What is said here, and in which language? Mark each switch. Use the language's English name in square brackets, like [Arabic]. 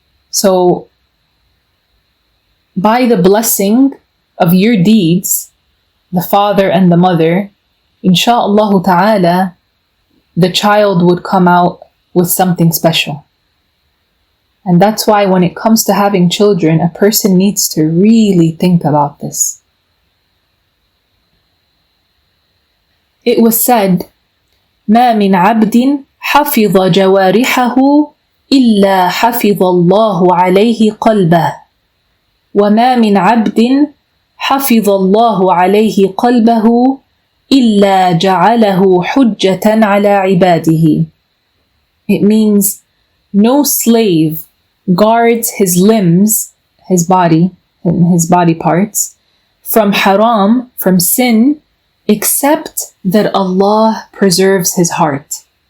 [English] So, by the blessing of your deeds, the father and the mother, insha'Allah ta'ala, the child would come out with something special. And that's why when it comes to having children, a person needs to really think about this. It was said, [Arabic] مَا مِنْ عَبْدٍ حَفِظَ جَوَارِحَهُ إِلَّا حَفِظَ اللَّهُ عَلَيْهِ قَلْبَهُ وَمَا مِنْ عَبْدٍ حَفِظَ اللَّهُ عَلَيْهِ قَلْبَهُ إِلَّا جَعَلَهُ حُجَّةً عَلَى عِبَادِهِ. [English] It means no slave guards his limbs, his body, and his body parts, from haram, from sin, except that Allah preserves his heart.